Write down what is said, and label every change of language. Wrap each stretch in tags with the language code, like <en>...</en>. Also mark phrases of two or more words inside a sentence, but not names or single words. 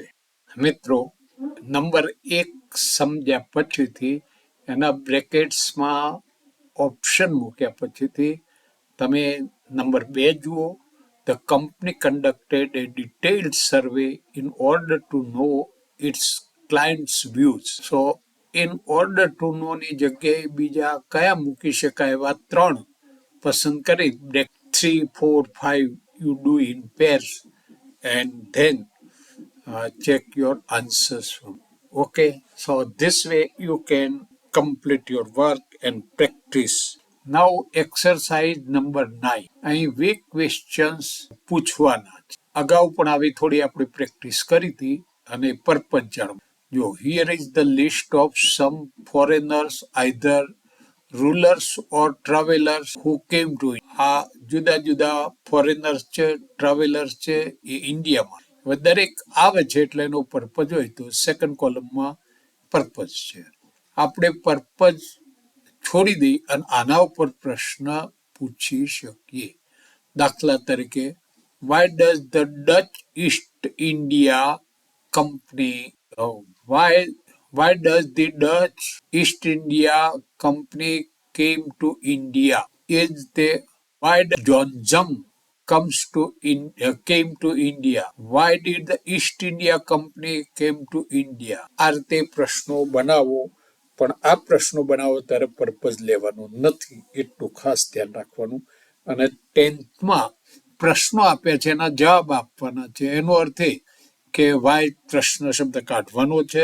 <gu>મિત્રો નંબર 1 સમજ્યા પછીથી એના</gu> <en>brackets option</en> <gu>મૂક્યા પછીથી તમે નંબર 2 જુઓ.</gu> <en>the company conducted a detailed survey in order to know its clients views. so in order to know</en> <gu>ની જગ્યાએ બીજા કયા મૂકી શકાય એવા 3 પસંદ કરી</gu> <en>3, 4, 5 you do in pairs and then check your answers from. Okay, so this way you can complete your work and practice. Now exercise number 9. અહીં weak questions</en> <gu>પૂછવાના છે. અગાઉ પણ આવી થોડી આપણે પ્રેક્ટિસ કરી હતી અને પર્પઝ જાણવું.</gu> <en>જો here is the list of some foreigners either rulers or travelers who came to India.</en> <gu>આ જુદા જુદા ફોરેનર્સ છે, ટ્રાવેલર્સ છે એ ઇન્ડિયામાં. હવે દરેક આવે છે એટલે એનો પર્પઝ હોય તો સેકન્ડ કોલમમાં પર્પઝ છે. આપણે પર્પઝ છોડી દઈ અને આના ઉપર પ્રશ્ન પૂછી શકીએ. દાખલા તરીકે</gu> <en>why does the Dutch East India Company why does the Dutch East India Company came to India? Is the why did John Jung came to India? Why did the East India Company came to India?</en> <gu>આ રીતે પ્રશ્નો બનાવો, પણ આ પ્રશ્નો બનાવો ત્યારે પર્પઝ લેવાનું નથી, એટલું ખાસ ધ્યાન રાખવાનું. અને 10th પ્રશ્નો આપ્યા છે એના જવાબ આપવાના છે. એનો અર્થ એ કે વાય પ્રશ્ન શબ્દ કાઢવાનો છે.</gu>